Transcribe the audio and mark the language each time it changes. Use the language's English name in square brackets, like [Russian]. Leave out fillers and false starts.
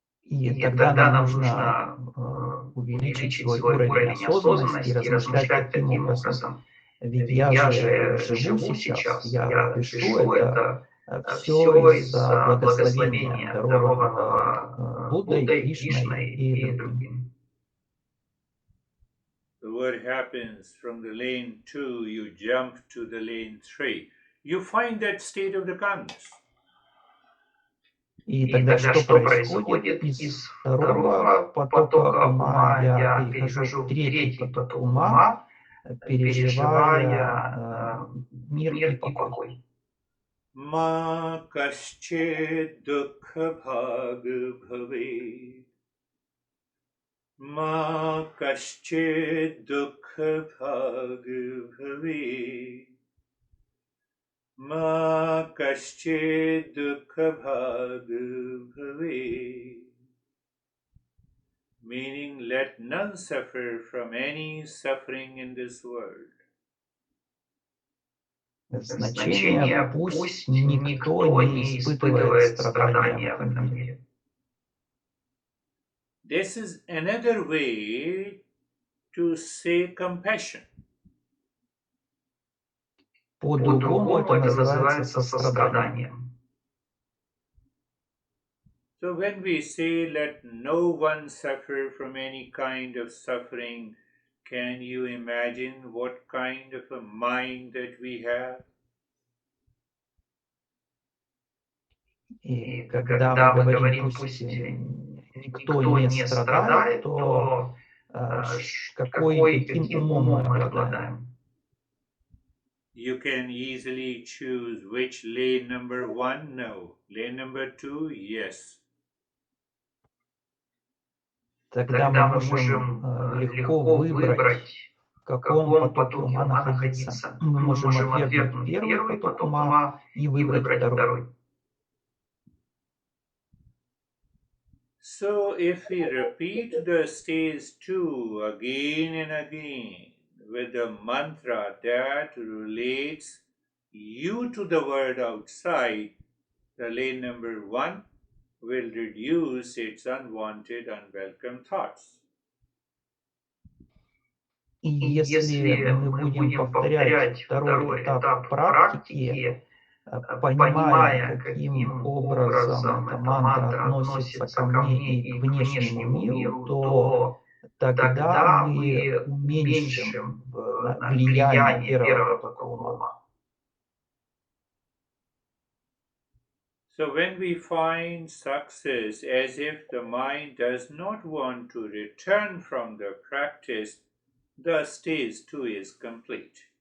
[Russian] И тогда нам нужно увеличить свой уровень осознанности и размышлять таким образом. Ведь я же живу сейчас, я дышу, это все из-за благословения, дарованного Буддой, Кришной и другими. [English] So what happens from the lane 2, you jump to the lane 3. You find that state of the calmness. [Russian] И тогда что происходит? Из второго потока ума я перехожу в третий поток ума, переживая мир и покой. [Sanskrit] मा कश्चित् दुःखभाग् भवेत् मा कश्चित् दुःखभाग् भवेत् मा कश्चित् दुःखभाग् भवेत्. [English] Meaning, let none suffer from any suffering in this world. [Russian] Значение «пусть никто не испытывает страдания в этом мире». [English] This is another way to say compassion. [Russian] По-другому это называется состраданием. [English] So when we say let no one suffer from any kind of suffering, can you imagine what kind of a mind that we have? [Russian] И когда мы говорим «пусть никто не страдает», то каким умом мы обладаем? [English] You can easily choose which lane number 1, no. Lane number 2, yes. [Russian] Тогда мы можем легко выбрать, в каком потоке ума находиться. Мы можем отвергнуть первый поток ума и выбрать второй. [English] So if we repeat the stage 2 again and again with the mantra that relates you to the world outside, the lane number 1 will reduce its unwanted, unwelcome thoughts. [Russian] И если мы будем повторять второй этап практики, понимая, каким образом эта мантра относится ко мне и к внешнему миру, то тогда мы уменьшим влияние первого потока ума. [English] So when we find success as if the mind does not want to return from the practice, the stage 2 is complete.